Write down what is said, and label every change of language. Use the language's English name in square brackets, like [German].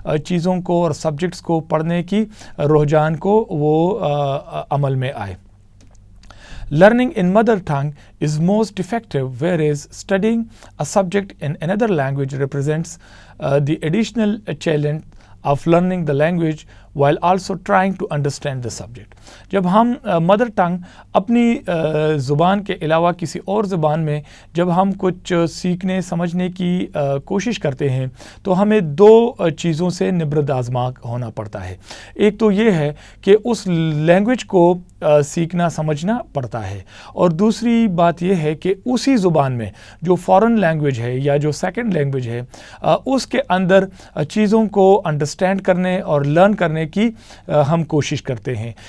[Urdu] چیزوں کو اور سبجیکٹس کو پڑھنے کی رجحان کو وہ عمل میں آئے۔ [English] Learning in mother tongue is most effective, whereas studying a subject in another language represents the additional challenge of learning the language while also trying to understand the subject. [Urdu] جب ہم مدر ٹنگ اپنی زبان کے علاوہ کسی اور زبان میں جب ہم کچھ سیکھنے سمجھنے کی کوشش کرتے ہیں تو ہمیں دو چیزوں سے نبرد آزما ہونا پڑتا ہے. ایک تو یہ ہے کہ اس لینگویج کو سیکھنا سمجھنا پڑتا ہے, اور دوسری بات یہ ہے کہ اسی زبان میں جو فارن لینگویج ہے یا جو سیکنڈ لینگویج ہے اس کے اندر چیزوں کو انڈرسٹینڈ کرنے اور لرن کرنے کی ہم کوشش کرتے ہیں.